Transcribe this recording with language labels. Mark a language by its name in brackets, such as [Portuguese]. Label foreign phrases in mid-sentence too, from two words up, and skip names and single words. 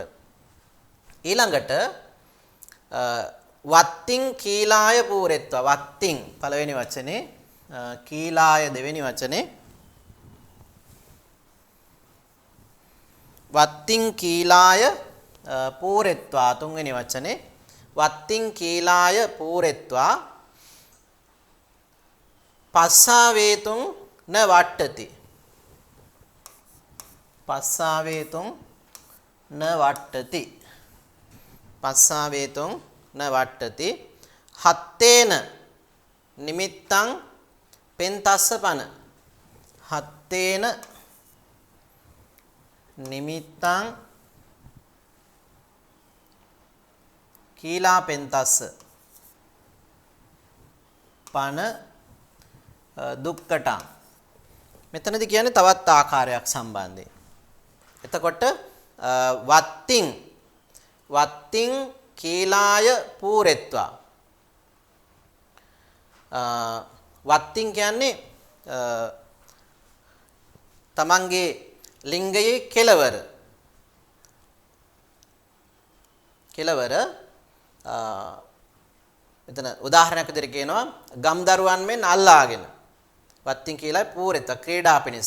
[Pali] ඊළඟට වත්තිං කීලාය පූරෙත්වා වත්තිං [Sinhala] පළවෙනි වචනේ [Pali] කීලාය [Sinhala] දෙවෙනි වචනේ [Pali] වත්තිං කීලාය පූරෙත්වා [Sinhala] තුන්වෙනි වචනේ [Pali] වත්තිං කීලාය පූරෙත්වා පස්සාවේතුං න වට්ටති පස්සාවේතුං න වට්ටති පස්සාවේතුං න වට්ටති හත්තේන නිමිත්තං පෙන්තස්ස පන හත්තේන නිමිත්තං කීලා පෙන්තස්ස පන දුක්කටං [Sinhala] මෙතනදී කියන්නේ තවත් ආකාරයක් සම්බන්ධයෙන්. එතකොට [Pali] වත්තිං කීලාය පූරෙත්වා වත්තිං [Sinhala] කියන්නේ තමන්ගේ ලිංගයේ කෙලවර මෙතන උදාහරණයක් විදිහට කියනවා ගම් දරුවන් මෙන් අල්ලාගෙන වත්තිං කියලා පූරෙත්වා ක්‍රීඩා පිණිස.